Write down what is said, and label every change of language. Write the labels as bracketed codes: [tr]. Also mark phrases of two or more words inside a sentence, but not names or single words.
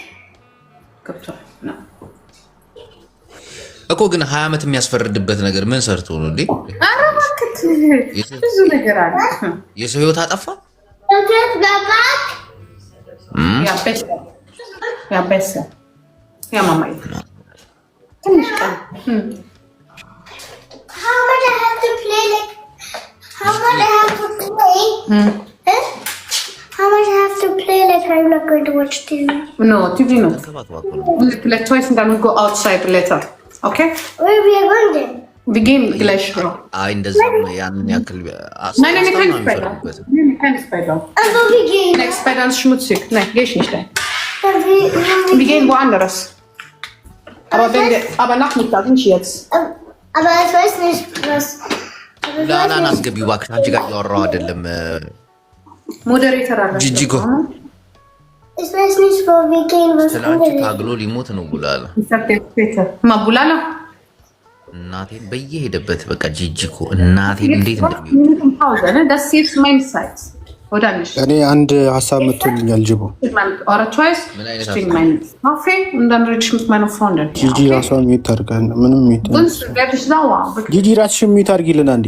[am] እኮ ግን 20 ዓመት የሚያስፈርድበት ነገር ምን ሰርቶ ነው እንዴ? ኧረ እባክህ ብዙ ነገር አለ። የሰው ህይወት አጠፋ። ያበሰ ማማዬ ትንሽ ቀን [en] How much I have to play? Like, how much I have to play? How much I have to play? Like, I'm not going to watch TV. No, TV no. Like twice and then we go outside later. Okay? Where we are going then? We game English. [am] አይ እንደዚህ ያንን ያክል [de] Nein, keine Spider. Nein, keine Spider. Also, wir gehen. Nein, Spider ist schmutzig. Nein, geh ich nicht rein. Wir Wir gehen woanders. Aber Nachmittag, nicht jetzt. Aber ich weiß nicht, was. [am] ላላ አስገቢው እባክሽ። አንቺ ጋር እያወራሁ አይደለም። ሞዴሬተር አለ ጂጂኮ [de] Ich weiß nicht, wo wir gehen. Was [am] ስላንቺ ታግሎ ሊሞት ነው ቡላላ። ማቡላላ እናቴን በየሄደበት በቃ ጂጂኮ እናቴን እንዴት እንደሚወድ እኔ አንድ ሀሳብ መጥቶልኛል። ጅቦ ጂጂ ራሷን ሚዩት አድርጋል። ምንም ሚዩት ጂጂ ራስሽን ሚዩት አድርጊልን አንዴ።